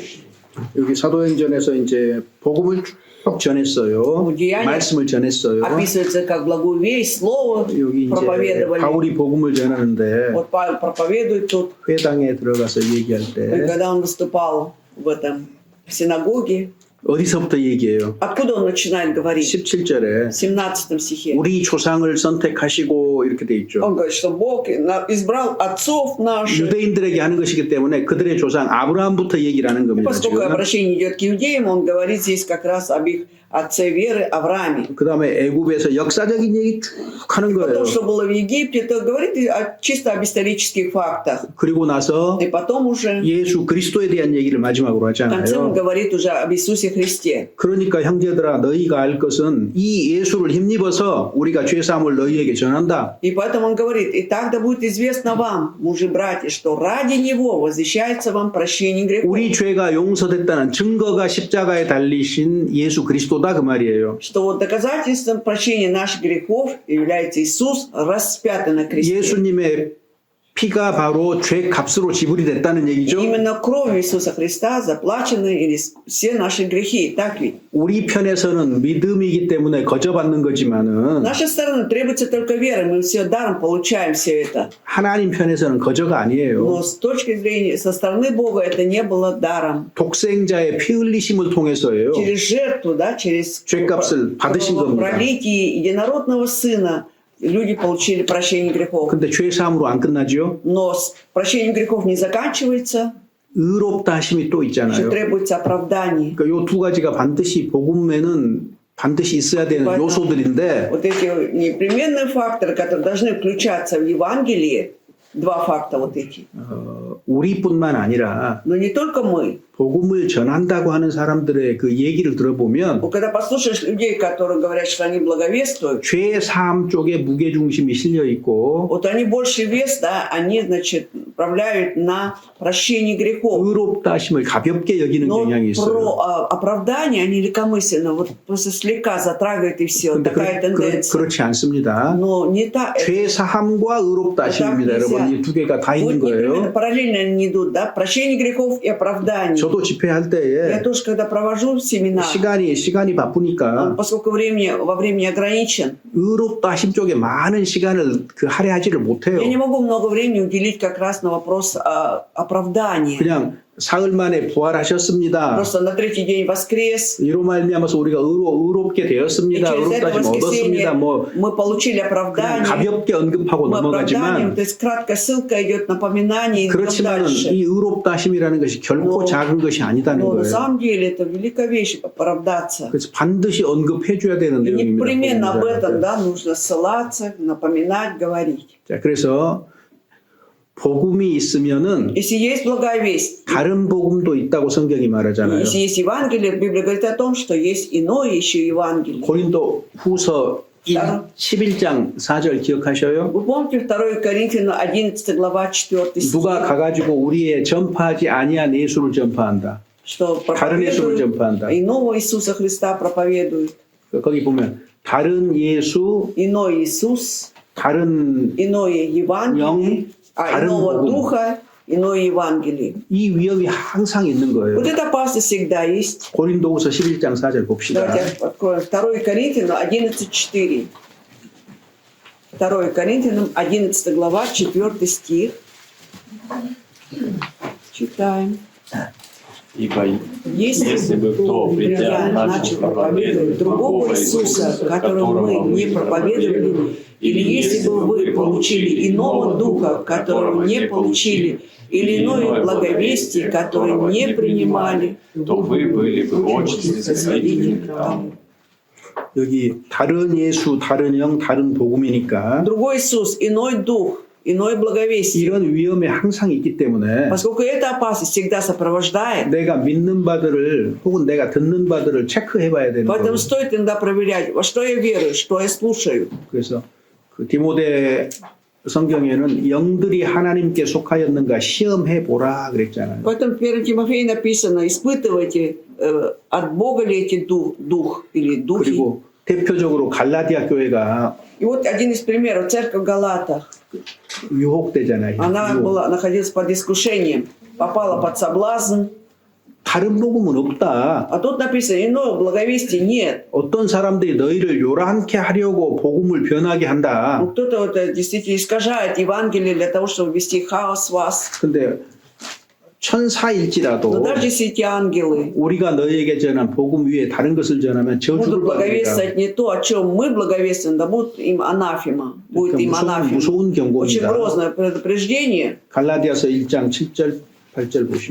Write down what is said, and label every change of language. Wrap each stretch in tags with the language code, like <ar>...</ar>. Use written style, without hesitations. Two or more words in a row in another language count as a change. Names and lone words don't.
<ko>여기 사도행전에서 이제 복음을 쭉 전했어요. 말씀을 전했어요.</ko> <ru>Описывается как благую весть, слово</ru> <ko>여기 이제</ko> <ru>проповедовали.</ru> <ko>바울이 복음을 전하는데</ko> <ru>Вот Павел проповедует тут,</ru> <ko>회당에 들어가서 얘기할</ko> <ru>и</ru> <ko>때</ko> <ru>когда он выступал в этом синагоге,</ru> <ko>어디서부터 얘기해요?</ko> <ru>откуда он начинает говорить?</ru> <ko>17절에</ko> <ru>В 17 стихе.</ru> <ko>우리 조상을 선택하시고 이렇게 돼 있죠.</ko> <ru>Он говорит, что Бог избрал отцов наших.</ru> <ko>유대인들에게 하는 것이기 때문에 그들의 조상 아브라함부터 얘기를 하는 겁니다.</ko> <ru>Поскольку</ru> <ko>지금.</ko> <ru>обращение идет к иудеям, он говорит здесь как раз об их отце веры Аврааме.</ru> <ko>그 다음에 애굽에서 역사적인 얘기 쭉 하는 거예요.</ko> <ru>Потом, что было в Египте, это говорит чисто об исторических фактах.</ru> <ko>그리고 나서</ko> <ru>И потом уже</ru> <ko>예수 그리스도에 대한 얘기를 마지막으로</ko> <ru>в конце он</ru> <ko>하잖아요.</ko> <ru>говорит уже об Иисусе Христе.</ru> <ko>그러니까 형제들아 너희가 알 것은 이 예수를 힘입어서 우리가 죄사함을 너희에게 전한다.</ko> <ru>И поэтому он говорит, и так да будет известно вам, мужи-братья, что ради Него возвещается вам прощение грехов.</ru> <ko>우리 죄가 용서됐다는 증거가 십자가에 달리신 예수 그리스도다 그 말이에요.</ko> <ru>Что вот доказательством прощения наших грехов является Иисус, распятый на кресте.</ru> <ko>예수님의 피가 바로 죄 값으로 지불이 됐다는</ko> <ru>И</ru> <ko>얘기죠.</ko> <ru>именно кровью Иисуса Христа заплачены или все наши грехи, так ведь?</ru> <ko>우리 편에서는 믿음이기 때문에 거저받는</ko> <ru>С</ru> <ko>거지만은</ko> <ru>нашей стороны требуется только вера, мы все даром получаем все это.</ru> <ko>하나님 편에서는 거저가 아니에요.</ko> <ru>Но с точки зрения, со стороны Бога это не было даром.</ru> <ko>독생자의 피 흘리심을 통해서예요.</ko> <ru>Через жертву, да, через</ru> <ko>죄값을 받으신 겁니다.</ko> <ru>пролитие единородного Сына люди получили прощение грехов.</ru> <ko>근데 죄 사함으로 안 끝나죠.</ko> <ru>Но с прощением грехов не заканчивается,</ru> <ko>의롭다 하심이 또</ko> <ru>еще</ru> <ko>있잖아요.</ko> <ru>требуется оправдание.</ru> <ko>그러니까 요 두 가지가 반드시 복음에는 반드시 있어야 되는</ko> <ru>Поэтому</ru> <ko>요소들인데</ko> <ru>вот эти непременные факторы, которые должны включаться в Евангелие, два факта вот эти.</ru> <ko>우리뿐만 아니라</ko> <ru>Но не только мы.</ru> <ko>복음을 전한다고 하는 사람들의 그 얘기를 들어보면</ko> <ru>Вот когда послушаешь людей, которые говорят, что они благовествуют,</ru> <ko>죄 사함 쪽에 무게 중심이 실려 있고</ko> <ru>вот они больше вес, да, они, значит, направляют на прощение грехов.</ru> <ko>의롭다 하심을 가볍게 여기는</ko> <ru>Но</ru> <ko>경향이 있어요.</ko> <ru>про оправдание они легкомысленно, вот просто слегка затрагивают и все.</ru> <ko>근데</ko> <ru>Такая тенденция.</ru> <ko>그렇지 않습니다.</ko> <ru>Но не так.</ru> <ko>죄 사함과 의롭다 하심입니다. 여러분 이 두 개가 다 있는</ko> <ru>Вот непременно</ru> <ko>거예요.</ko> <ru>параллельно они идут, да, прощение грехов и оправдание.</ru> <ko>저도 집회할</ko> <ru>Я</ru> <ko>때에</ko> <ru>тоже, когда провожу семинар,</ru> <ko>시간이 바쁘니까</ko> <ru>поскольку во времени ограничен,</ru> <ko>의롭다 하심 쪽에 많은 시간을 그 할애하지를 못해요.</ko> <ru>я не могу много времени уделить как раз на вопрос оправдания.</ru> <ko>그냥 사흘 만에 부활하셨습니다.</ko> <ru>Просто на третий день воскрес,</ru> <ko>이로 말미암아서 우리가 의롭게</ko> <ru>и</ru> <ko>되었습니다.</ko> <ru>через</ru> <ko>의롭다</ko> <ru>это</ru> <ko>하심</ko> <ru>воскресенье</ru> <ko>얻었습니다. 뭐</ko> <ru>мы получили</ru> <ko>그냥</ko> <ru>оправдание.</ru> <ko>가볍게 언급하고</ko> <ru>Мы оправданием,</ru> <ko>넘어가지만</ko> <ru>то есть краткая ссылка идет, напоминание и идем</ru> <ko>그렇지만</ko> <ru>дальше.</ru> <ko>이 의롭다 하심이라는 것이 결코 뭐, 작은 것이 아니다는</ko> <ru>Но на</ru> <ko>거예요.</ko> <ru>самом деле это великая вещь оправдаться.</ru> <ko>그래서 반드시 언급해줘야 되는</ko> <ru>И непременно об</ru> <ko>내용입니다.</ko> <ru>этом, да, нужно ссылаться, напоминать, говорить.</ru> <ko>자, 그래서 복음이 있으면은</ko> <ru>Если есть благая весть,</ru> <ko>다른 복음도 있다고 성경이 말하잖아요.</ko> <ru>если есть Евангелие, Библия говорит о том, что есть иное еще Евангелие.</ru> <ko>고린도 후서 11장 4절 기억하셔요?</ko> <ru>Вы помните 2 Коринфянам 11 глава 4 стих,</ru> <ko>누가 가가지고 우리의 전파하지 아니한 예수를 전파한다.</ko> <ru>что</ru> <ko>다른 예수를</ko> <ru>проповедуют,</ru> <ko>전파한다.</ko> <ru>иного Иисуса Христа проповедуют.</ru> <ko>거기 보면 다른 예수,</ko> <ru>Иной Иисус,</ru> <ko>다른</ko> <ru>иное Евангелие,</ru> <ko>다른</ko> <ru>иного</ru> <ko>복음.</ko> <ru>Духа, иное Евангелие.</ru> <ko>이 위협이 항상 있는 거예요.</ko> <ru>Вот эта опасность всегда есть.</ru> <ko>고린도후서 11장 4절 봅시다.</ko> <ru>Давайте откроем 2 Коринфянам 11:4. 2 Коринфянам 11 глава 4 стих. Читаем. Ибо Если если бы кто, придя, начал проповедовать другого Иисуса, которого мы не проповедовали, или если бы вы получили иного духа, которого не получили, или иное благовестие, которое не принимали, то вы были бы очень свидетелями тому.</ru> <ko>여기 다른 예수, 다른 영, 다른 복음이니까</ko> <ru>Другой Иисус, иной дух, иное благовестие.</ru> <ko>이런 위험이 항상 있기 때문에</ko> <ru>Поскольку эта опасность всегда сопровождает,</ru> <ko>내가 믿는 바들을 혹은 내가 듣는 바들을 체크해 봐야 되는 거예요.</ko> <ru>поэтому стоит иногда проверять, во что я верую, что я слушаю.</ru> <ko>그래서 그 디모데 성경에는 영들이 하나님께 속하였는가 시험해 보라 그랬잖아요.</ko> <ru>Поэтому в 1 Тимофею написано, испытывайте, от Бога ли эти дух или духи.</ru> <ko>그리고 대표적으로 갈라디아 교회가</ko> <ru>И вот один из примеров, церковь в Галатах,</ru> <ko>유혹되잖아요.</ko> <ru>она</ru> <ko>유혹.</ko> <ru>находилась под искушением, попала под соблазн,</ru> <ko>다른 복음은 없다.</ko> <ru>а тут написано, иного благовестия нет.</ru> <ko>어떤 사람들이 너희를 요란케 하려고 복음을 변하게 한다.</ko> <ru>Ну, кто-то вот действительно искажает Евангелие для того, чтобы ввести хаос в вас.</ru> <ko>근데 천사일지라도</ko> <ru>Но даже если эти ангелы</ru> <ko>우리가 너희에게 전한 복음 위에 다른 것을 전하면</ko> <ru>будут</ru> <ko>저주를 받는다.</ko> <ru>благовествовать не то, о чем мы благовествуем, да будет им анафема. Будет им анафема.</ru> <ko>무서운</ko> <ru>Очень</ru> <ko>경고입니다.</ko> <ru>грозное предупреждение.</ru> <ko>갈라디아서 1장 7절 8절 보시면</ko>